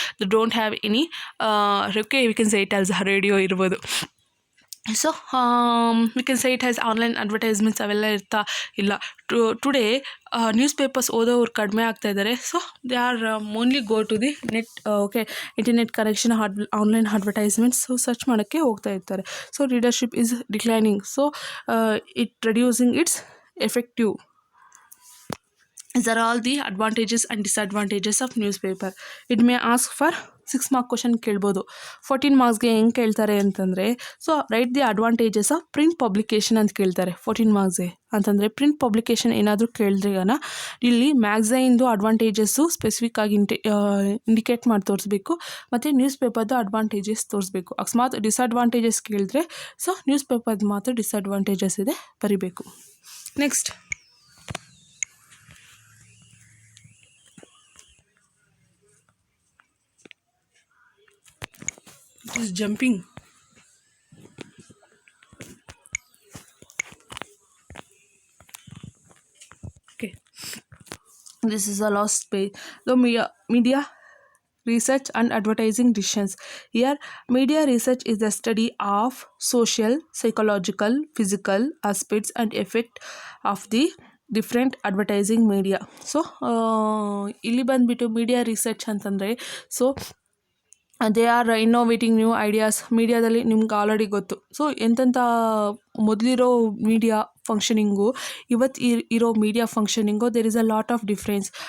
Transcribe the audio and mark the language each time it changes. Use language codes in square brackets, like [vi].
[en] They don't have any okay, we can say it as radio ಇರ್ಬೋದು. So we can say it has online advertisements [kn] ಅವೆಲ್ಲ ಇರ್ತಾ ಇಲ್ಲ. [en] today news papers [kn] ಓದೋರು ಕಡಿಮೆ ಆಗ್ತಾ ಇದ್ದಾರೆ. [en] so they are only go to the net, okay, internet connection, online advertisements search [kn] ಮಾಡೋಕ್ಕೆ ಹೋಗ್ತಾ ಇರ್ತಾರೆ. [en] So readership is declining. So it reducing its effective. These are all the advantages and disadvantages of newspaper. It may ask for 6 mark [kn] question ಕೇಳ್ಬೋದು. 14 ಮಾರ್ಕ್ಸ್ಗೆ ಹೆಂಗೆ ಕೇಳ್ತಾರೆ ಅಂತಂದರೆ, [en] so write the advantages of print publication [kn] ಅಂತ ಕೇಳ್ತಾರೆ 14 ಮಾರ್ಕ್ಸ್ಗೆ. ಅಂತಂದರೆ print publication ಏನಾದರೂ ಕೇಳಿದ್ರೆಗನ ಇಲ್ಲಿ ಮ್ಯಾಗ್ಝೈನ್ದು advantages specific ಆಗಿ ಇಂಡಿಕೇಟ್ ಮಾಡಿ ತೋರಿಸ್ಬೇಕು. ಮತ್ತು ನ್ಯೂಸ್ ಪೇಪರ್ದು ಅಡ್ವಾಂಟೇಜಸ್ ತೋರಿಸ್ಬೇಕು. ಅಕಸ್ಮಾತ್ ಡಿಸ್ಅಡ್ವಾಂಟೇಜಸ್ ಕೇಳಿದ್ರೆ ಸೊ ನ್ಯೂಸ್ ಪೇಪರ್ದು ಮಾತ್ರ ಡಿಸ್ಅಡ್ವಾಂಟೇಜಸ್ ಇದೆ ಬರಿಬೇಕು. [en] Next is jumping. Okay, this is the last page. The media research and advertising decisions. Here media research is the study of social, psychological, physical aspects and effect of the different advertising media. [kn] So ಇಲ್ಲಿ ಬಂದುಬಿಟ್ಟು media research ಅಂತಂದರೆ, [en] So they are innovating new ideas. [kn] ಮೀಡಿಯಾದಲ್ಲಿ ನಿಮ್ಗೆ already ಗೊತ್ತು. So ಎಂತೆಂಥ ಮೊದಲಿರೋ media functioning ಇವತ್ತು ಇರೋ media functioning [en] There is a lot of difference.